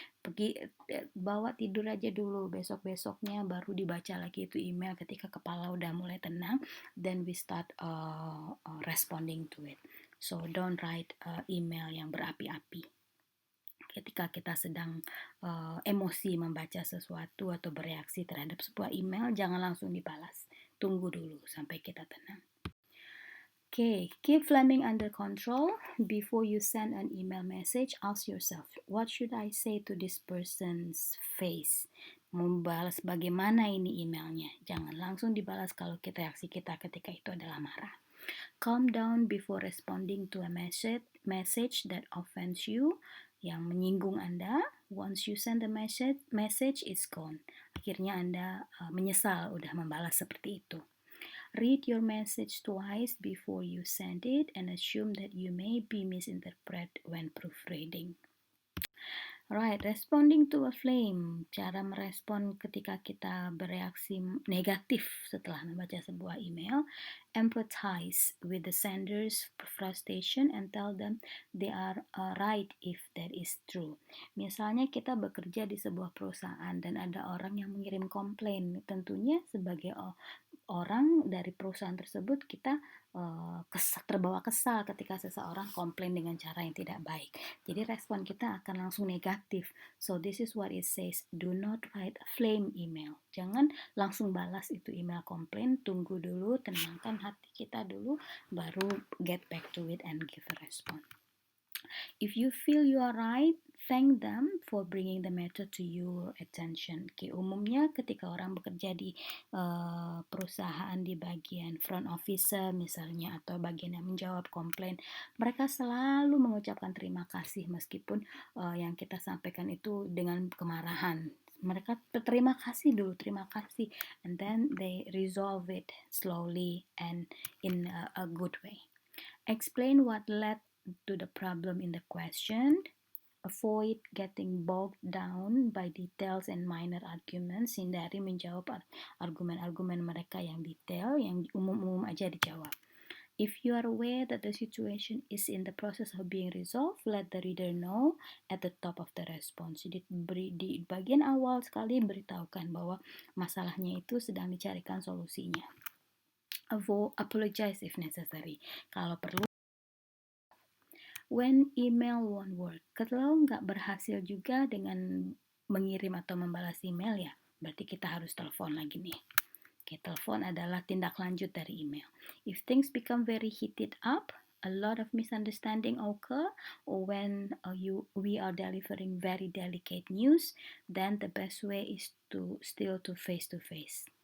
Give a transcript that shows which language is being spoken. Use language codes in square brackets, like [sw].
[id] Pergi bawa tidur aja dulu, besoknya baru dibaca lagi itu email ketika kepala udah mulai tenang, [en] then we start responding to it. So don't write email [id] yang berapi-api. Ketika kita sedang emosi membaca sesuatu atau bereaksi terhadap sebuah email, jangan langsung dibalas. Tunggu dulu sampai kita tenang. [en] Okay, keep flaming under control. Before you send an email message, ask yourself, what should I say to this person's face? [id] Membalas bagaimana ini emailnya? Jangan langsung dibalas kalau reaksi kita ketika itu adalah marah. [en] Calm down before responding to a message that offends you, [id] yang menyinggung Anda. [en] Once you send the message it's gone. [id] Akhirnya Anda menyesal udah membalas seperti itu. [en] Read your message twice before you send it and assume that you may be misinterpreted when proofreading. Right, responding to a flame. [id] Cara merespon ketika kita bereaksi negatif setelah membaca sebuah email. [en] Empathize with the sender's frustration and tell them they are right if that is true. [id] Misalnya kita bekerja di sebuah perusahaan dan ada orang yang mengirim komplain. Tentunya sebagai orang dari perusahaan tersebut kita terbawa kesal ketika seseorang komplain dengan cara yang tidak baik. Jadi respon kita akan langsung negatif. [en] So this is what it says. Do not write a flame email. [id] Jangan langsung balas itu email komplain. Tunggu dulu, tenangkan hati kita dulu, baru [en] get back to it and give a response. If you feel you are right, thank them for bringing the matter to your attention. [id] Umumnya ketika orang bekerja di perusahaan di bagian front officer misalnya atau bagian yang menjawab komplain, mereka selalu mengucapkan terima kasih meskipun yang kita sampaikan itu dengan kemarahan. Mereka terima kasih dulu, terima kasih, [en] and then they resolve it slowly and in a good way. Explain what led to the problem in the question. Avoid getting bogged down by details and minor arguments. [id] Hindari menjawab argumen-argumen mereka yang detail, yang umum-umum aja dijawab. [en] If you are aware that the situation is in the process of being resolved, let the reader know at the top of the response. [id] Di bagian awal sekali beritahukan bahwa masalahnya itu sedang dicarikan solusinya. [en] Apologize if necessary. [id] Kalau perlu. [en] When email won't work, [id] kalau nggak berhasil juga dengan mengirim atau membalas email ya, berarti kita harus telepon lagi nih. Oke, telepon adalah tindak lanjut dari email. [en] If things become very heated up, a lot of misunderstanding occur, or when we are delivering very delicate news, then the best way is to face to face.